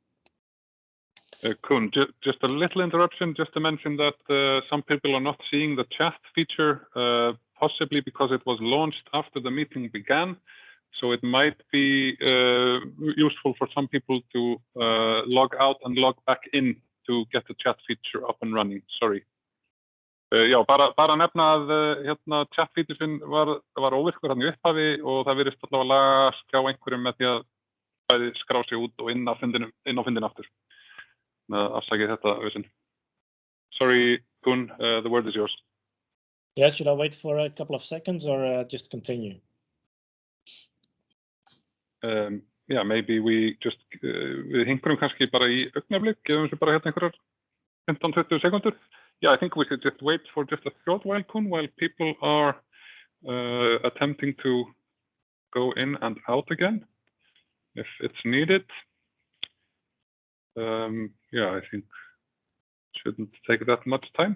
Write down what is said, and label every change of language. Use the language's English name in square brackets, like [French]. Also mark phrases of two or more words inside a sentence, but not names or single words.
[English] Koen, just a little interruption, just to mention that some people are not seeing the chat feature, possibly because it was launched after the meeting began. So it might be useful for some people to log out and log back in to get the chat feature up and running. Sorry. [Icelandic] Já, bara nefna að [English] chat feature [Icelandic] var óvirkur hann í upphafi, og það virðist allavega lagast hjá einhverjum með því að bæði skrá sig út og inn á fundin aftur. Afsakið þetta, Össin. [English] Sorry, Koen, the word is yours. Yeah, should I wait for a couple of seconds or just continue? Yeah, maybe we just, [Icelandic] við hinkurum kannski bara í augnablik, gefum þessu bara einhverjar 15-20 sekundur. [English] Yeah, I think we should just wait for just a short while, Koen, while people are attempting to go in and out again, if it's needed. Yeah, I think it shouldn't take that much time.